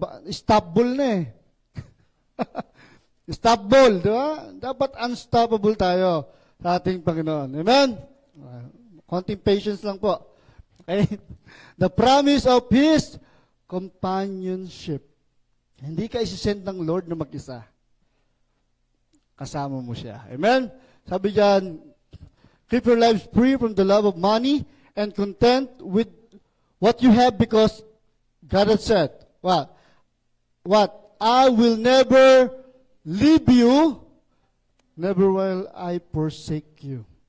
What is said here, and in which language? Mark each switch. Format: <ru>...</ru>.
<tl>Stoppable na eh. Stoppable, di ba? Dapat unstoppable tayo sa ating Panginoon. Amen? Konting patience lang po. Okay?</tl> <en>The promise of His companionship.</en> <tl>Hindi ka isisend ng Lord na mag-isa. Kasama mo siya. Amen? Sabi diyan,</tl> <en>keep your lives free from the love of money and content with what you have because God has said, what? I will never leave you, never will I forsake you.</en>